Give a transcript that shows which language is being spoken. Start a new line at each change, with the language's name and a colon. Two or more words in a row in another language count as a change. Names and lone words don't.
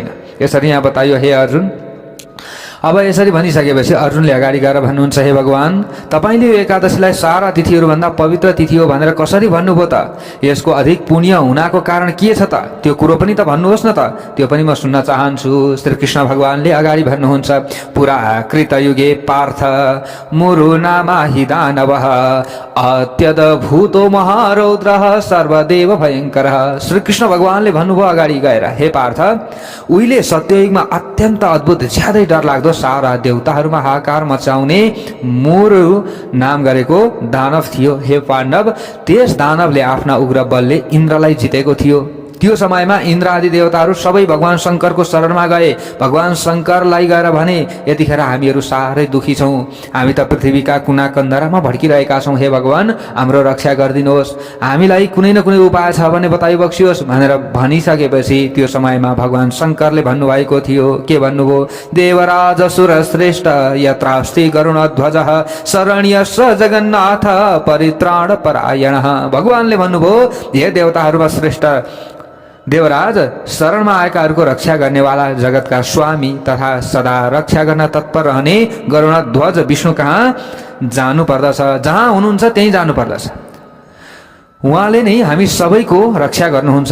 Nepali: यसरी यहाँ बताइयो, हे अर्जुन। अब यसरी भनिसकेपछि अर्जुनले अगाडि गएर भन्नुहुन्छ, हे भगवान, तपाईँले यो एकादशीलाई सारा तिथिहरूभन्दा पवित्र तिथि हो भनेर कसरी भन्नुभयो त? यसको अधिक पुण्य हुनाको कारण के छ त? त्यो कुरो पनि त भन्नुहोस् न त, त्यो पनि म सुन्न चाहन्छु। श्री कृष्ण भगवानले अगाडि भन्नुहुन्छ,
Sanskrit: पुरा कृतयुगे पार्थ मुरु नामा हि दानवः अत्यद्भुतो महारौद्रः सर्वदेव भयङ्करः।
Nepali: श्री कृष्ण भगवानले भन्नुभयो अगाडि गएर, हे पार्थ, उहिले सत्ययुगमा अत्यन्त अद्भुत, ज्यादै डरलाग्दो सारा देवताहरूमा हाहाकार मचाउने मुरु नाम गरेको दानव थियो। हे पाण्डव, त्यस दानवले आफ्ना उग्र बलले इन्द्रलाई जितेको थियो। त्यो समयमा इन्द्र आदि देवताहरू सबै भगवान शङ्करको शरणमा गए। भगवान शङ्करलाई गएर भने, यतिखेर हामीहरू साह्रै दुखी छौँ, हामी त पृथ्वीका कुना कन्दरामा भड्किरहेका छौँ। हे भगवान, हाम्रो रक्षा गरिदिनुहोस्, हामीलाई कुनै न कुनै उपाय छ भने बताइबक्सियोस् भनेर भनिसकेपछि त्यो समयमा भगवान शङ्करले भन्नुभएको थियो, के भन्नुभयो?
Sanskrit: देवराज सुर श्रेष्ठ यत्रास्ति गरुणध्वजः शरण्यश्च जगन्नाथ परित्राण परायणः।
Nepali: भगवानले भन्नुभयो, हे देवताहरूमा श्रेष्ठ देवराज, शरणमा आएकाहरूको रक्षा गर्नेवाला, जगतका स्वामी तथा सदा रक्षा गर्न तत्पर रहने गरुणध्वज विष्णु कहाँ जानु पर्दछ? जहाँ हुनुहुन्छ त्यहीँ जानु पर्दछ। उहाँले नै हामी सबैको रक्षा गर्नुहुन्छ।